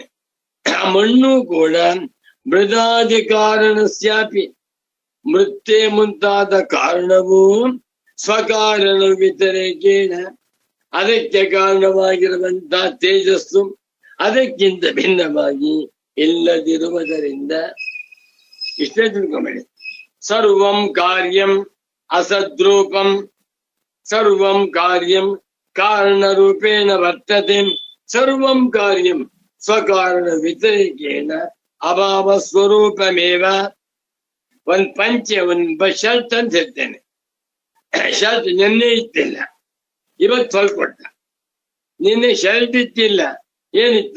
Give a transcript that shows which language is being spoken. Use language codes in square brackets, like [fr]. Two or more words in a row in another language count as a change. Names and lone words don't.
[kn] ಆ ಮಣ್ಣು ಕೂಡ [sa] ಮೃದಾಧಿಕಾರಣಸ್ಯಾಪಿ ಮೃತ್ಯೆ [kn] ಮುಂತಾದ ಕಾರಣವು [sa] ಸ್ವಕಾರಣ ವ್ಯತಿರೇಕೇನ [kn] ಅದಕ್ಕೆ ಕಾರಣವಾಗಿರುವಂತಹ ತೇಜಸ್ಸು ಅದಕ್ಕಿಂತ ಭಿನ್ನವಾಗಿ ಇಲ್ಲದಿರುವುದರಿಂದ. ಇಷ್ಟೇ ತಿಳ್ಕೊಂಬೇಡಿ. [sa] ಸರ್ವಂ ಕಾರ್ಯಂ ಅಸದ್ರೂಪಂ, ಸರ್ವಂ ಕಾರ್ಯಂ ಕಾರಣರೂಪೇಣ ವರ್ತತೆ, ಸರ್ವಂ ಕಾರ್ಯಂ ಸ್ವಕಾರಣ ವ್ಯತಿರೇಕೇನ ಅಭಾವ ಸ್ವರೂಪಮೇವ. [kn] ಒಂದ್ ಪಂಚೆ, ಒಂದ್ ಶರ್ಟ್ ಅಂತ ಹೇಳ್ತೇನೆ. ಶರ್ಟ್ ನೆನ್ನೆ ಇತ್ತಿಲ್ಲ, ಇವತ್ತು ಹೊಲ್ಕೊಟ್ಟ. ನಿನ್ನೆ ಶರ್ಟ್ ಇತ್ತಿಲ್ಲ, ಏನಿತ್ತು?